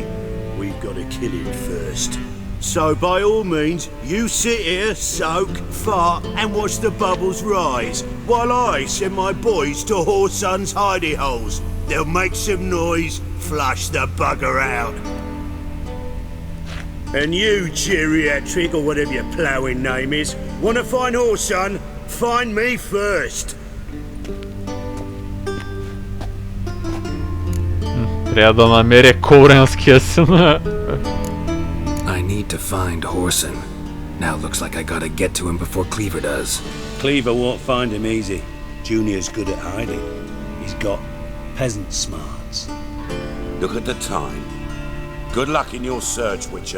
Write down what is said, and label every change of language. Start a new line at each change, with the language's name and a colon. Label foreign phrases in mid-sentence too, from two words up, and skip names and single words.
English: We've got to kill him first. So by all means, you sit here, soak, fart, and watch the bubbles rise, while I send my boys to Whoreson's hidey holes. They'll make some noise, flush the bugger out. And you, geriatric, or whatever your ploughing name is, wanna find Whoreson? Find me first.
Bulgarian: Трябва да намеря коренския син.
English: I need to find Horson. Now it looks like I gotta get to him before Cleaver does. Cleaver won't find him easy. Junior's good at hiding. He's got peasant smarts. Look at the time. Good luck in your search, Witcher.